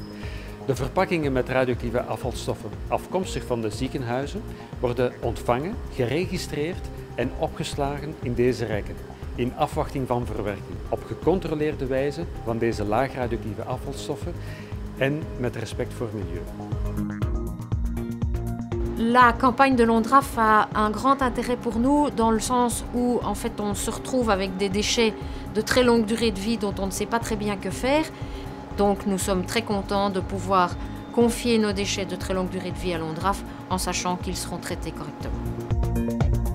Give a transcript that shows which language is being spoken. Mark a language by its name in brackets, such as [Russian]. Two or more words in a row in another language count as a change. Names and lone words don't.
[Dutch] De verpakkingen met radioactieve afvalstoffen afkomstig van de ziekenhuizen worden ontvangen, geregistreerd en opgeslagen in deze rekken, in afwachting van verwerking, op gecontroleerde wijze van deze laag radioactieve afvalstoffen en met respect voor het milieu. [French] La campagne de l'ONDRAF a un grand intérêt pour nous dans le sens où en fait on se retrouve avec des déchets de très longue durée de vie dont on ne sait pas très bien que faire. Donc nous sommes très contents de pouvoir confier nos déchets de très longue durée de vie à l'ONDRAF en sachant qu'ils seront traités correctement.